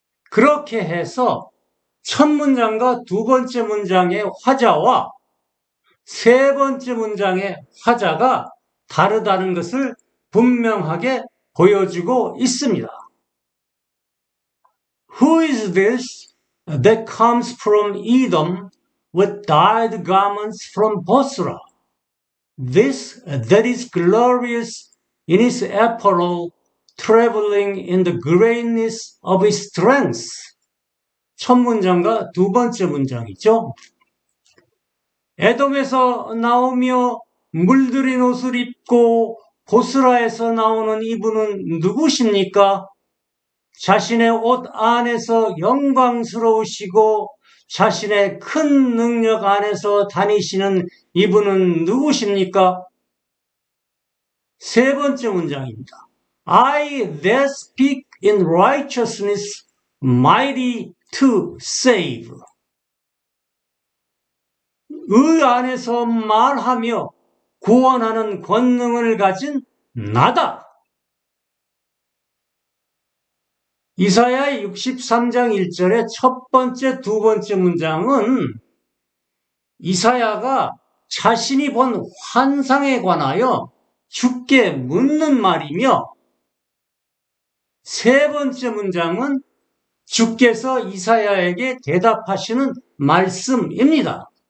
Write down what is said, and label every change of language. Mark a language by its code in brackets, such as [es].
[ko] 그렇게 해서 첫 문장과 두 번째 문장의 화자와 세 번째 문장의 화자가 다르다는 것을 분명하게 보여주고 있습니다. [en] Who is this that comes from Edom with dyed garments from Bosra? This that is glorious in his apparel, traveling in the greatness of his strength. [ko] 첫 문장과 두 번째 문장이죠. 에돔에서 나오며 물들인 옷을 입고 보스라에서 나오는 이분은 누구십니까? 자신의 옷 안에서 영광스러우시고 자신의 큰 능력 안에서 다니시는 이분은 누구십니까? 세 번째 문장입니다. [en] I that speak in righteousness, mighty to save. [ko] 의 안에서 말하며 구원하는 권능을 가진 나다. 이사야 63장 1절의 첫 번째, 두 번째 문장은 이사야가 자신이 본 환상에 관하여 주께 묻는 말이며 세 번째 문장은 주께서 이사야에게 대답하시는 말씀입니다.